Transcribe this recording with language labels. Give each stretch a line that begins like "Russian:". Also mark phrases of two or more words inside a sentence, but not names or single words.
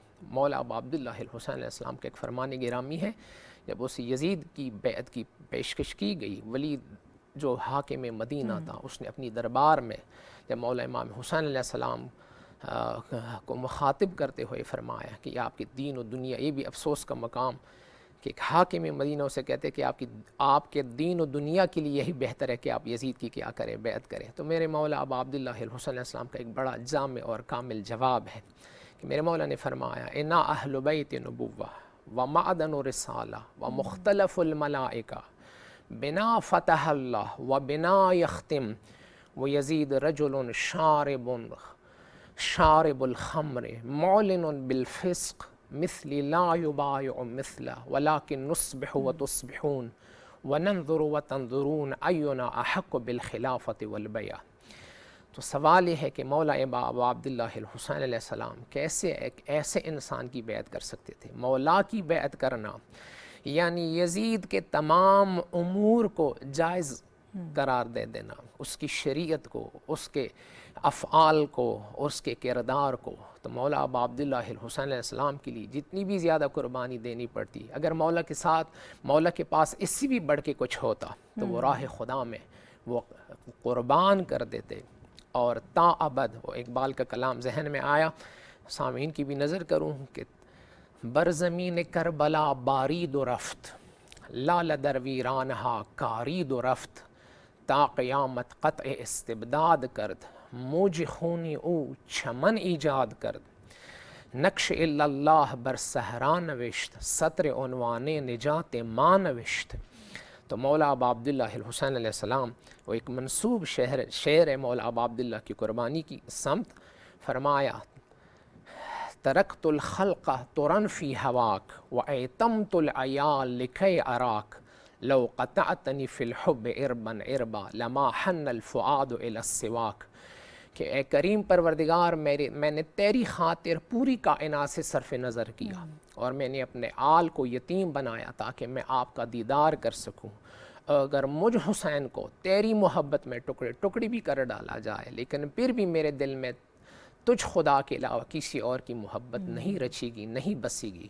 Urdu: مولا ابا عبداللہ حسین علیہ السلام کے ایک فرمان گرامی ہے، جب اس یزید کی بیعت کی پیشکش کی گئی، ولید جو حاکم مدینہ تھا، اس نے اپنی دربار میں جب مولا امام حسین علیہ السلام کو مخاطب کرتے ہوئے فرمایا کہ آپ کی دین اور دنیا، یہ بھی افسوس کا مقام کہ ایک حاکم مدینہ اسے کہتے کہ آپ کے دین اور دنیا کے لیے یہی بہتر ہے کہ آپ یزید کی کیا کریں، بیعت کریں. تو میرے مولا ابا عبداللہ حسین علیہ السلام کا ایک بڑا جامع اور کامل جواب ہے کہ میرے مولا نے فرمایا,
Arabic: إنا أهل بيت النبوة و معدن الرسالة و مختلف الملائكة بنا فتح الله و بنا يختم و يزيد رجلا شارب الخمر معلن بالفسق مثلي لا يبايع مثله ولكن نصبح و تصبحون و ننظر و تنظرون أينا أحق بالخلافة والبيعة.
Urdu: تو سوال یہ ہے کہ مولا ابا عبداللہ حسین علیہ السلام کیسے ایک ایسے انسان کی بیعت کر سکتے تھے. مولا کی بیعت کرنا یعنی یزید کے تمام امور کو جائز قرار دے دینا، اس کی شریعت کو، اس کے افعال کو، اس کے کردار کو. تو مولا ابا عبداللہ حسین علیہ السلام کے لیے جتنی بھی زیادہ قربانی دینی پڑتی، اگر مولا کے ساتھ، مولا کے پاس اس سے بھی بڑھ کے کچھ ہوتا تو وہ راہ خدا میں وہ قربان کر دیتے. اور تاابد، وہ اقبال کا کلام ذہن میں آیا، سامعین کی بھی نذر کروں کہ
Persian: بر زمین کربلا بارید و رفت لاله در ویرانه‌ها کارید و رفت تا قیامت قطع استبداد کرد موج خون او چمن ایجاد کرد نقش الا الله بر صحرا نوشت سطر عنوان نجات ما نوشت.
Urdu: تو مولا ابا عبداللہ حسین علیہ السلام وہ ایک منسوب شعر ہے مولا ابا عبداللہ کی قربانی کی سمت. फरमाया,
Arabic: تركت الخلق طرا في هواك و أيتمت العيال لكي أراك لو قطعتني في الحب إربا إربا لما حن الفؤاد إلى سواك.
Urdu: کہ اے کریم پروردگار، میں نے تیری خاطر پوری کائنات سے صرف نظر کیا اور میں نے اپنے آل کو یتیم بنایا تاکہ میں آپ کا دیدار کر سکوں. اگر مجھ حسین کو تیری محبت میں ٹکڑے ٹکڑی بھی کر ڈالا جائے، لیکن پھر بھی میرے دل میں تجھ خدا کے علاوہ کسی اور کی محبت نہیں رچے گی، نہیں بسے گی.